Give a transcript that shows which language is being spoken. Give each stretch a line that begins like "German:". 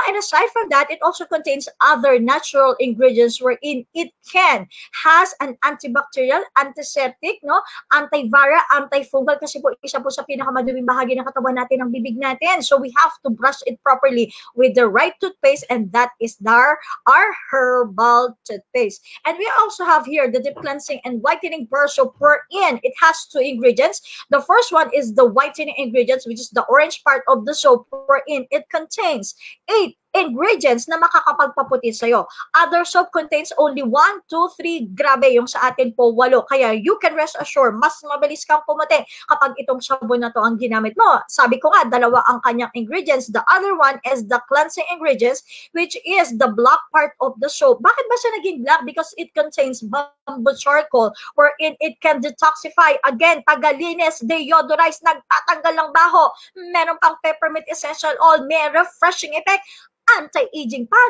English: And aside from that, it also contains other natural ingredients wherein it has an antibacterial, antiseptic, no?
Filipino: Antiviral, antifungal, kasi po isa po sa pinakamaduming bahagi ng katawan natin ang bibig natin.
English: So we have to brush it properly with the right toothpaste, and that is our herbal toothpaste. And we also have here the deep cleansing and whitening bar soap, wherein it has 2 ingredients. The first one is the whitening ingredients, which is the orange part of the soap, wherein it contains 8 ingredients
Filipino: na makakapagpaputi sa'yo.
English: Other soap contains only 1, 2, 3, grabe,
Filipino: yung sa atin po
English: 8.
Filipino: Kaya
English: you can rest assured,
Filipino: mas mabilis kang pumuti kapag itong sabon na to ang ginamit mo. Sabi ko nga, 2 ang kanyang ingredients.
English: The other one is the cleansing ingredients, which is the black part of the soap.
Filipino: Bakit ba siya naging black?
English: Because it contains bamboo charcoal, wherein it can detoxify.
Filipino: Again, tagalinis, deodorize, nagtatanggal ng baho. Meron pang peppermint essential oil, may refreshing effect, anti-aging pa.